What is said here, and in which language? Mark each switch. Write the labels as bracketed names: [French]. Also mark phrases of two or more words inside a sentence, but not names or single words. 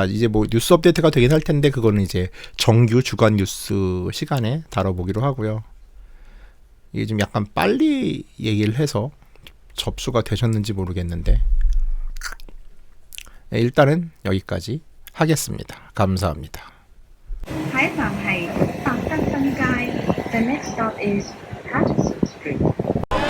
[Korean] 이제 뭐 뉴스 업데이트가 되긴 할 텐데 그거는 이제 정규 주간 뉴스 시간에 다뤄보기로 하고요. 이게 좀 약간 빨리 얘기를 해서 접수가 되셨는지 모르겠는데 네, 일단은 여기까지 하겠습니다. 감사합니다. [Cantonese] 下一站係白德新街。 [English] The next stop is Patterson Street.